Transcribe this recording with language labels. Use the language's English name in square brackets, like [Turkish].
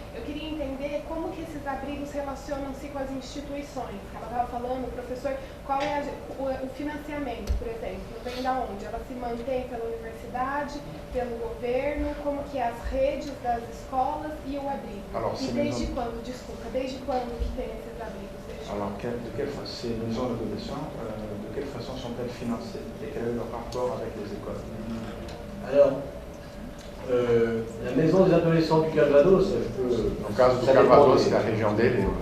[Portuguese] Eu queria entender como que esses abrigos relacionam-se com as instituições. Ela estava falando, professor, qual é o financiamento, por exemplo, vem da onde? Ela se mantém pela universidade, pelo governo, como que é as redes das escolas e o abrigo? [French] Alors, [Portuguese] e desde quando, desculpa, desde quando que tem esses abrigos? [French] Alors, ces maisons d'adolescents, de quelle façon sont-elles financées et quel est leur rapport avec les écoles? Alors, la maison des adolescents du Calvados, [Portuguese] no caso do Calvados, que é a região dele,